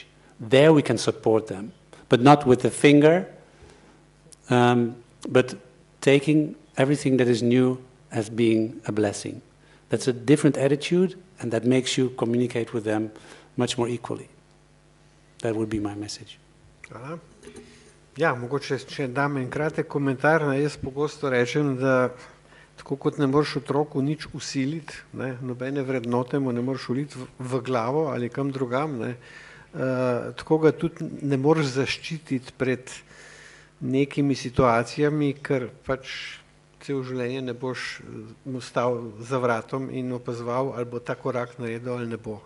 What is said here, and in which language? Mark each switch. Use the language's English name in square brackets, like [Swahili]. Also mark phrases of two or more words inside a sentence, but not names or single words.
[English] There we can support them, but not with the finger, but taking everything that is new as being a blessing. That's a different attitude, and that makes you communicate with them much more equally. That would be my message. [Slovenian] Hvala. Ja, mogoče, če dam en kratek komentar, jaz pogosto rečem, da tako kot ne moreš otroku nič usiliti, nobene vrednote mu ne moreš uliti v glavo ali kam drugam, tako ga tudi ne moreš zaščititi pred nekimi situacijami, ker pač cel življenje ne boš mu stal za vratom in opazoval, ali bo ta korak naredil ali ne bo.